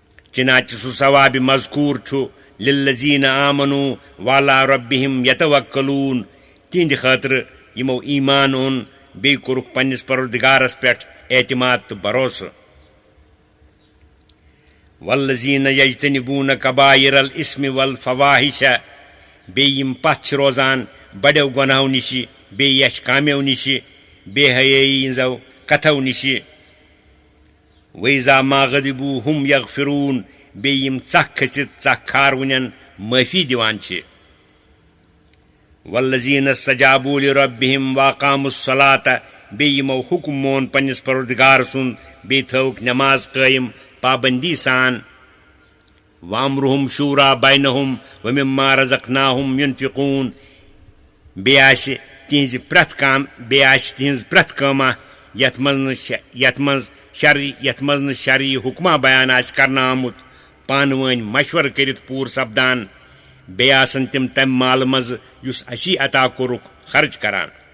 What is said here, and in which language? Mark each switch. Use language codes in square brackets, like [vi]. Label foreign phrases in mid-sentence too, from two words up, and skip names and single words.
[ks] چنانچہ سُہ ثواب مذکوٗر چھُ [ar] لِلذیٖنَ آمنوٗ وعلیٰ ربِّہِم یتوکلوٗن [ks] تِہنٛدِ خٲطرٕ یِمو ایٖمان اوٚن بیٚیہِ کوٚرُکھ پننِس پروردگارس پٮ۪ٹھ اعتماد تہٕ بھروسہٕ [ar] والذیٖنَ یجتنبوٗنَ کبائر الاسم والفواحش [ks] بیٚیہِ یِم پتھ چھِ روزان بڑیو گۄناہو نِشہِ بیٚیہِ یچھ کامیو نِشہِ بے حیٲیی ہٕنٛزو کتھو نِشہِ [ar] وَإِذَا مَا غَضِبُوا هُمْ یغفروٗن [ks] بیٚیہِ یِم ژکھ کھٔژِتھ ژکھ کھاروٕنٮ۪ن معٲفی دِوان چھِ [ar] والذیٖنَ استجابوٗ لِرَبِّہِم وَأَقامُوا الصَّلَاةَ [ks] بیٚیہِ یِمو حُکم مون پننِس پروردگار سُنٛد بیٚیہِ تھٲوٕکھ نٮ۪ماز قٲیِم پابندی سان [ar] وَأَمْرُهُمْ شوٗرا بَینَہُم وَمِمَّا رَزَقْنَاهُم يُنفِقوٗن [ks] بیٚیہِ آسہِ تِہنٛزِ پرٛٮ۪تھ کٲمہ یتھ منٛز نہٕ شرعی حُکما بیان آسہِ کرنہٕ آمُت پانہٕ ؤنۍ مشورٕ کٔرِتھ پوٗرٕ سپدان بیٚیہِ آسن تِم تمہِ مالہٕ منٛزٕ یُس اسی عطا کوٚرُکھ خرچ کران